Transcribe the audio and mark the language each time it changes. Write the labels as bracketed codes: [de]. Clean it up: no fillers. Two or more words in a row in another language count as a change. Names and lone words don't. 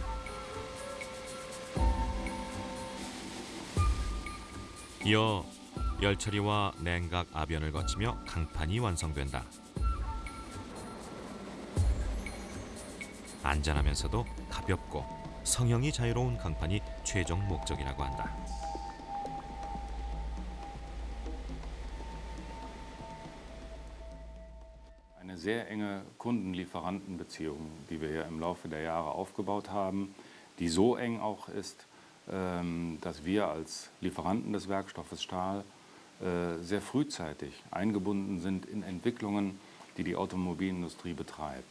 [ko] 이어 열처리와 냉각 압연을 거치며 강판이 완성된다. 안전하면서도 가볍고 성형이 자유로운 강판이 최종 목적이라고 한다. [de] Eine sehr enge Kunden-Lieferanten-Beziehung, die wir ja im Laufe der Jahre aufgebaut haben, die so eng auch ist, dass wir als Lieferanten des Werkstoffes Stahl sehr frühzeitig eingebunden sind in Entwicklungen, die die Automobilindustrie betreibt.